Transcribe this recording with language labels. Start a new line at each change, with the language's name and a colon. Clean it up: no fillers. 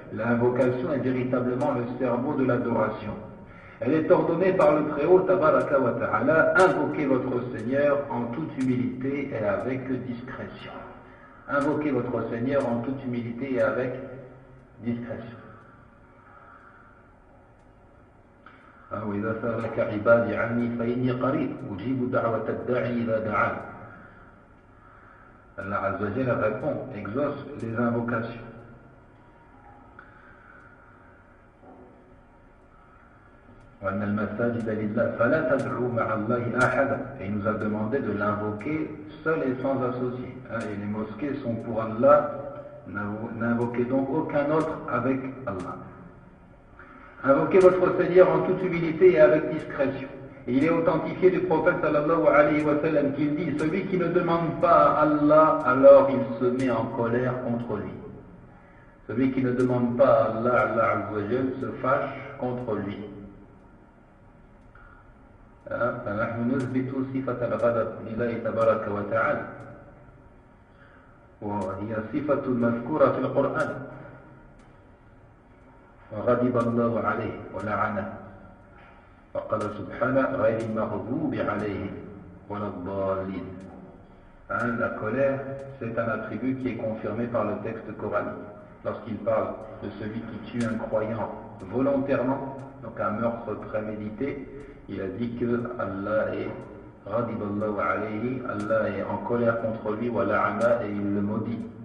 French: L'invocation est véritablement le cerveau de l'adoration. Elle est ordonnée par le Très-Haut, Tabaraka wa Ta'ala, invoquez votre Seigneur en toute humilité et avec discrétion. Invoquez votre Seigneur en toute humilité et avec discrétion.
Arabic: وإذا سألك عبادي عني فإني قريب أجيب دعوة الداعي إذا دعان.
French: Allah Azza wa Jalla répond, exauce les invocations.
Arabic: وأن المساجد لله فلا تدعوا مع الله أحدا.
French: Et il nous a demandé de l'invoquer seul et sans associé. Et les mosquées sont pour Allah, n'invoquez donc aucun autre avec Allah. Invoquez votre Seigneur en toute humilité et avec discrétion. Et il est authentifié du prophète sallallahu alayhi wa sallam qu'il dit, celui qui ne demande pas à Allah, alors il se met en colère contre lui. Celui qui ne demande pas à Allah, Allah Azza wa Jal se fâche contre lui.
Arabic: فنحن نثبت صفة الغضب لله تبارك وتعالى وهي صفة مذكورة في القرآن وغضب الله عليه ولعنه فقال سبحانه غير المغضوب عليهم ولا الضالين.
French: La colère, c'est un attribut qui est confirmé par le texte coranique. Lorsqu'il parle de celui qui tue un croyant volontairement, donc un meurtre prémédité, il a dit que Allah est
Arabic: Radiballahu alayhi,
French: Allah est en colère contre lui,
Arabic: wa la'ana,
French: et il le maudit.